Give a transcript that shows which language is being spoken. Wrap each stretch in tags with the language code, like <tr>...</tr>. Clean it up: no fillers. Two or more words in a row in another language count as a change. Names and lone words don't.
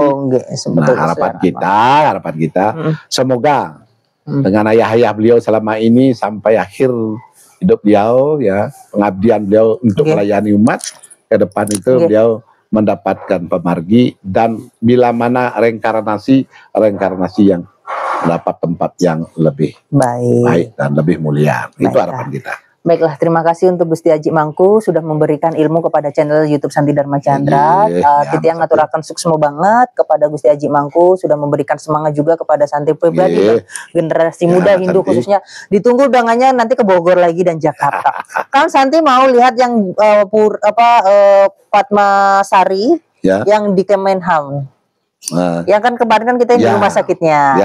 <id>Nah harapan kita semoga dengan ayah-ayah beliau selama ini sampai akhir hidup beliau ya, pengabdian beliau untuk melayani umat ke depan itu beliau mendapatkan pemargi, dan bila mana reinkarnasi yang mendapat tempat yang lebih baik dan lebih mulia. Itu harapan kita. Baiklah, terima kasih untuk Gusti Aji Mangku sudah memberikan ilmu kepada channel YouTube Santi Dharma Chandra.</id> <ban>Titiang ngaturaken suksmo banget kepada Gusti Aji Mangku,</ban> <id>sudah memberikan semangat juga kepada Santi pribadi dan generasi muda Hindu khususnya. Ditunggu undangannya nanti ke Bogor lagi dan Jakarta. Kan Santi mau lihat yang Padma Sari yang di Kemenham. Yang kan kemarin kan kita di rumah sakitnya.</id>